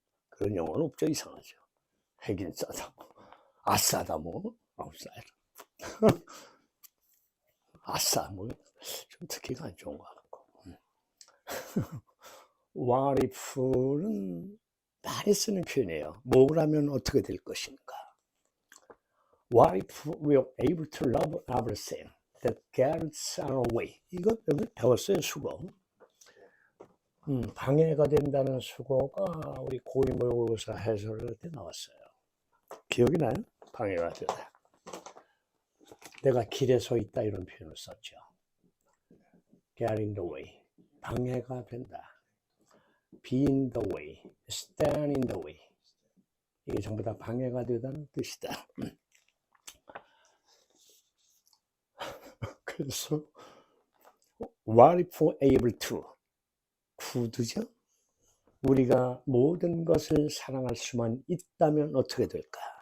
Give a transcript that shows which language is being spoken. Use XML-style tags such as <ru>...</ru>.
<ko>그런 영어는 없죠. 이상하죠. 핵인싸다 뭐. 아싸다 뭐. 아웃사이더. 아싸 뭐 좀 듣기가 안 좋은 것 같고.</ko> <en>What if</en> <ko>는 많이 쓰는 표현이에요. 뭐라면 어떻게 될 것인가.</ko> <en>What if we're able to love everything that gets in our way.</en> <ko>이거 여기 배웠어요. 수고. 방해가 된다는 수고가 우리 고위모의고사 해설할 때 나왔어요. 기억이 나요? 방해가 되다. 내가 길에 서 있다 이런 표현을 썼죠.</ko> <en>Get in the way.</en> <ko>방해가 된다.</ko> <en>Be in the way. Stand in the way.</en> <ko>이게 전부 다 방해가 되다는 뜻이다. 그래서</ko> <en>What if we're able to? could</en> <ko>죠? 우리가 모든 것을 사랑할 수만 있다면 어떻게 될까?</ko>